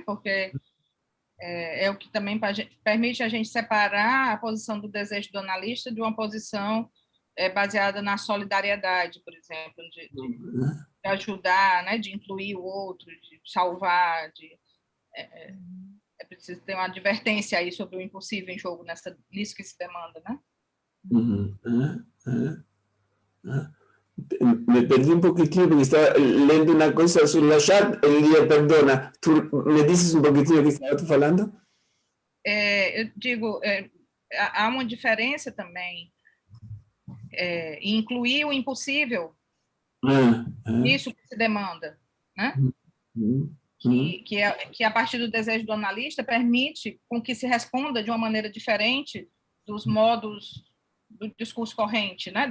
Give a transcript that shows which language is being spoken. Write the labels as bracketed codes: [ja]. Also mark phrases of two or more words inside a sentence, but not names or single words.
[pt] Porque é o que também permite a gente separar a posição do desejo do analista de uma posição baseada na solidariedade, por exemplo, de ajudar, né, de incluir o outro, de salvar, é preciso ter uma advertência aí sobre o impossível em jogo nisso que se demanda, né? Me perdi um pouquinho porque estava lendo uma coisa sobre o chat. Elia, perdona, tu me dizes um pouquinho o que estava falando? Eu digo, há uma diferença também em incluir o impossível nisso que se demanda, né? Que a partir do desejo do analista permite com que se responda de uma maneira diferente dos modos do discurso corrente, né?